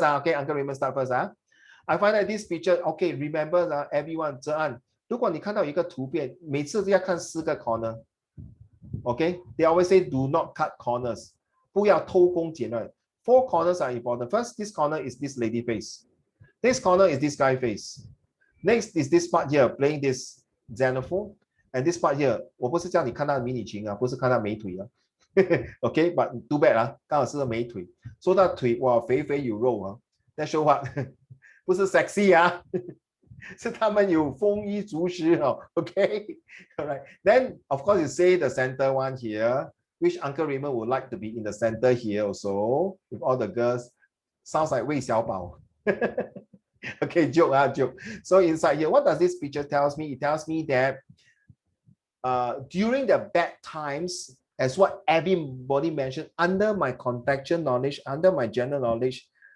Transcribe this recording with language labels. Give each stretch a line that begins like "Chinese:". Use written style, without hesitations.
English: Okay, Uncle Raymond start first. I find that this picture, okay, remember everyone,
Chinese: 这案，如果你看到一个图片，每次要看4个
English: corner。 Okay, they always say do not cut corners.
Chinese: 不要偷工减料.
English: 4 corners are important. First, this corner is this lady face. This corner is this guy face. Next is this part here, playing this xylophone. And this part here,
Chinese: 我不是叫你看到迷你裙啊，不是看到美腿啊。
English: Okay, but too bad
Chinese: 啊，刚好是个美腿。说到腿，哇，肥肥有肉啊。
English: That show what?
Chinese: 不是 sexy 啊。是他们有丰衣足食哦 ，OK， all right.
English: Then of course you say the center one here, which Uncle Raymond would like to be in the center here also with all the girls. Sounds like 魏小宝。 Okay, joke joke. So inside here, what does this picture tells me? It tells me that during the bad times, as what everybody mentioned, under my contextual knowledge, under my general knowledge.